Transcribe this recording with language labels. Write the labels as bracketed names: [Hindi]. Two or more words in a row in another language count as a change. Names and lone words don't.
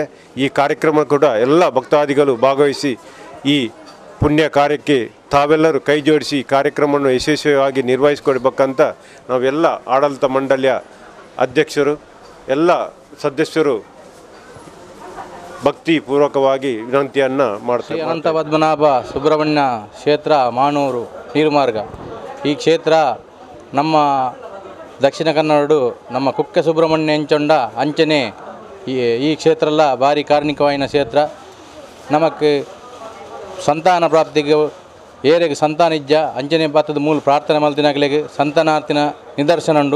[Kannada] ಈ ಕಾರ್ಯಕ್ರಮ ಕೂಡ ಎಲ್ಲ ಭಕ್ತಾದಿಗಳು ಭಾಗವಹಿಸಿ ಈ ಪುಣ್ಯ ಕಾರ್ಯಕ್ಕೆ ತಾವೆಲ್ಲರೂ ಕೈ ಜೋಡಿಸಿ ಕಾರ್ಯಕ್ರಮವನ್ನು ಯಶಸ್ವಿಯಾಗಿ ನಿರ್ವಹಿಸಿಕೊಡ್ಬೇಕಂತ ನಾವೆಲ್ಲ ಆಡಳಿತ ಮಂಡಳಿಯ ಅಧ್ಯಕ್ಷರು ಎಲ್ಲ ಸದಸ್ಯರು ಭಕ್ತಿಪೂರ್ವಕವಾಗಿ ವಿನಂತಿಯನ್ನು ಮಾಡ್ತಾರೆ. [Tulu] ಅನಂತ ಪದ್ಮನಾಭ ಸುಬ್ರಹ್ಮಣ್ಯ ಕ್ಷೇತ್ರ ಮಾನೂರು ನೀರುಮಾರ್ಗ ಈ ಕ್ಷೇತ್ರ ನಮ್ಮ ದಕ್ಷಿಣ ಕನ್ನಡ ನಮ್ಮ ಕುಕ್ಕೆ ಸುಬ್ರಹ್ಮಣ್ಯ ಎಂಚೊಂಡ ಅಂಚನೆ ಈ ಕ್ಷೇತ್ರಲ್ಲ ಭಾರಿ ಕಾರ್ಣಿಕವಾಯಿನ ಕ್ಷೇತ್ರ. ನಮಕ್ ಸಂತಾನ ಪ್ರಾಪ್ತಿಗೆ ಏರೆಗೆ ಸಂತಾನ ಇಜ್ಜ ಅಂಚನೆ ಬಾತದ ಮೂಲ ಪ್ರಾರ್ಥನೆ ಮಲ್ತಿನಾಗಲಿಗೆ ಸಂತಾನಾರ್ಥಿನ ನಿದರ್ಶನ ಉಂಡು.